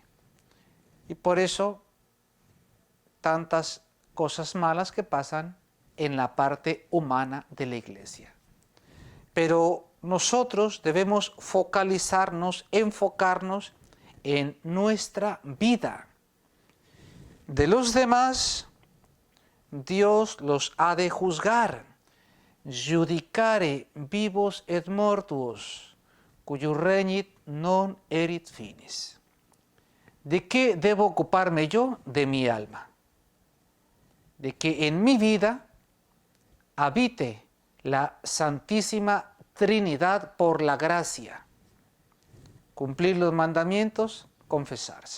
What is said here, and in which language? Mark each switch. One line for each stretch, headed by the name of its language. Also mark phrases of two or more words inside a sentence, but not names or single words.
Spanish: Y por eso tantas cosas malas que pasan en la parte humana de la iglesia. Pero nosotros debemos enfocarnos en nuestra vida. De los demás, Dios los ha de juzgar.
Latin: Judicare vivos et mortuos, cuyo regnit non erit finis.
Spanish: ¿De qué debo ocuparme yo? De mi alma. De que en mi vida habite la Santísima Trinidad por la gracia. Cumplir los mandamientos, confesarse.